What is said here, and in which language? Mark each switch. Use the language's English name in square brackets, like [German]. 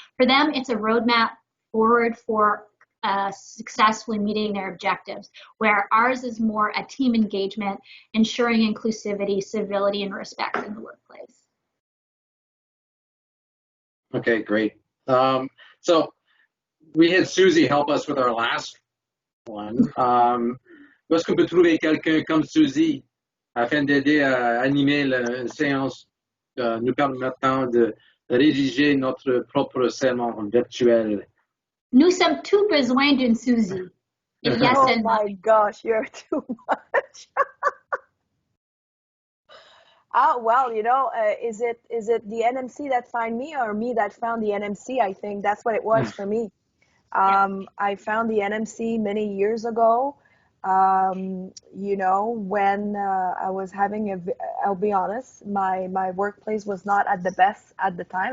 [English] For them, it's a roadmap forward for successfully meeting their objectives, where ours is more a team engagement, ensuring inclusivity, civility, and respect in the workplace. Okay, great. So we had Susie help us with our last one. [French] Est-ce qu'on peut trouver quelqu'un comme Susie afin d'aider à animer la séance nous permettant de rédiger notre propre serment virtuel? Nous sommes tous besoin d'une Susie. [English] Yes, oh my gosh, you're too much. Well, you know, is it the NMC that found me or me that found the NMC? I think that's what it was for me. I found the NMC many years ago, you know, when I was having I'll be honest, my workplace was not at the best at the time.